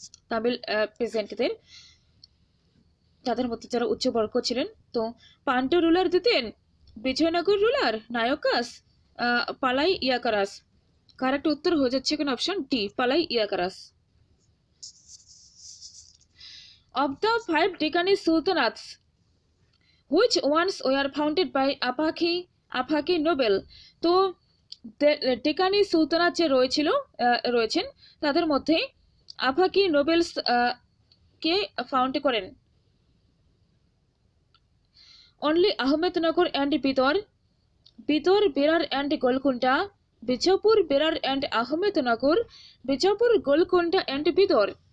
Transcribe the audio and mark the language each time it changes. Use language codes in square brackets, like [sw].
[bn] তামিল পেসেন্টদের, তাদের মধ্যে যারা উচ্চবর্গ ছিলেন। তো পান্ড্য রুলার দিতেন, বিজয়নগর রুলার, নায়কাস, পালাই ইয়াকারাস। কারেক্ট উত্তর হয়ে যাচ্ছে এখানে অপশন ডি, পালাই ইয়াকারাস। [en] Of the 5 Deccani Sultanates, which ones were founded by Afaki Nobel? [bn] তো ডেকানি সুলতানাত যে রয়েছেন তাদের মধ্যে আফাকি নোবেলস কে ফাউন্ড করেন? [en] Only Ahmednagar and Bidar, Berar and Golconda, Bijapur, Berar and Ahmednagar, Bijapur, Golconda and Bidar.